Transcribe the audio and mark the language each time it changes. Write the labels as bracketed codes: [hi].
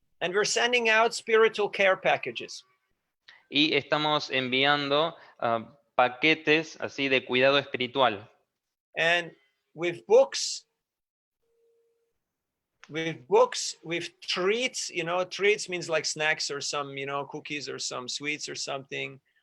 [en] And we're sending out spiritual care packages. [es] Y estamos enviando paquetes así de cuidado espiritual. [en] And with books, with treats, you know, treats means like snacks or some, you know, cookies or some sweets or something.